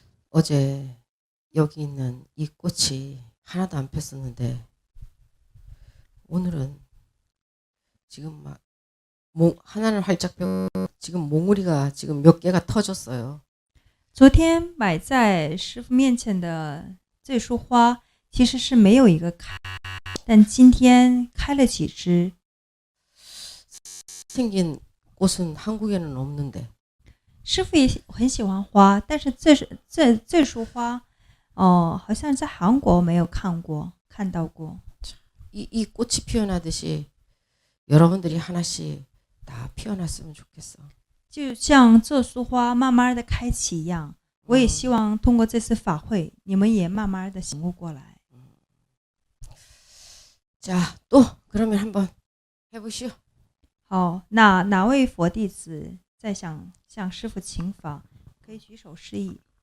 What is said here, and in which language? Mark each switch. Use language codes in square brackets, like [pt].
[ko] 어제 여기 있는 이 꽃이 하나도 안 폈었는데 오늘은 지금 막 하나는 활짝 펴 지금 몽우리가 지금 몇 개가 터졌어요. [zh] 昨天摆在师傅面前的这束花其实是没有一个开，但今天开了几枝。 [ko] 생긴 꽃은 한국에는 없는데 [zh] 师傅也很喜欢花，但是这束花，好像在韩国没有看到过。 [ko] 이 꽃이 피어나듯이 여러분들이 하나씩 다 피어났으면 좋겠어. [zh] 就像这束花慢慢的开启一样，我也希望通过这次法会，你们也慢慢的醒悟过来。 [ko] 자, 또 그러면 한번 해보시오. [zh] 好，那哪位佛弟子再想向师父请法，可以举手示意。